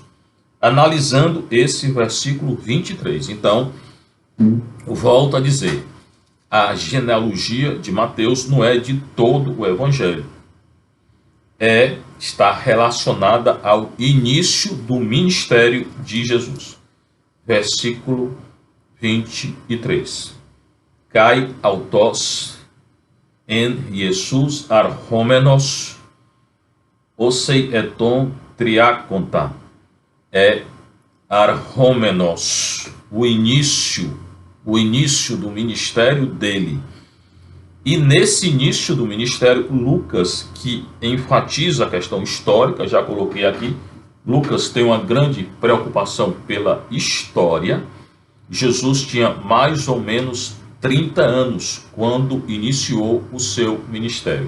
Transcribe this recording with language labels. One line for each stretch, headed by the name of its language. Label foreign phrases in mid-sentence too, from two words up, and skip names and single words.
Portuguese: Analisando esse versículo 23, então, volto a dizer, a genealogia de Mateus não é de todo o Evangelho. Está relacionada ao início do ministério de Jesus. Versículo 23.
Greek: Καὶ αὐτὸς ἦν Ἰησοῦς ἀρχόμενος ὡσεὶ ἐτῶν τριάκοντα.
Portuguese: Arhomenos, o início do ministério dele. E nesse início do ministério, Lucas, que enfatiza a questão histórica, já coloquei aqui, Lucas tem uma grande preocupação pela história. Jesus tinha mais ou menos 30 anos quando iniciou o seu ministério.